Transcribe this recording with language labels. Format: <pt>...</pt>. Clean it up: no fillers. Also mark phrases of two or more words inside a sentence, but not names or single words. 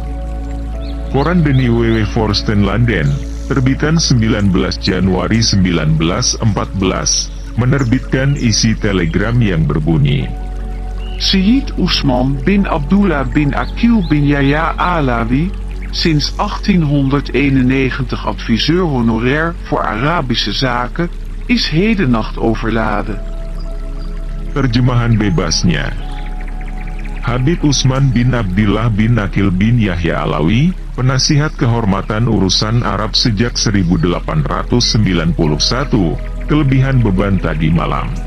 <id>Koran De Nieuwe Vorsten Landen, terbitan 19 Januari 1914, menerbitkan isi telegram yang berbunyi:</id> <nl>Sayyid Usman bin Abdullah bin Akil bin Yahya Alawi, sinds 1891 adviseur honorair voor Arabische zaken, is hedennacht overladen.</nl> <id>Terjemahan bebasnya. Habib Usman bin Abdillah bin Akil bin Yahya Alawi, penasihat kehormatan urusan Arab sejak 1891, kelebihan beban tadi malam.</id>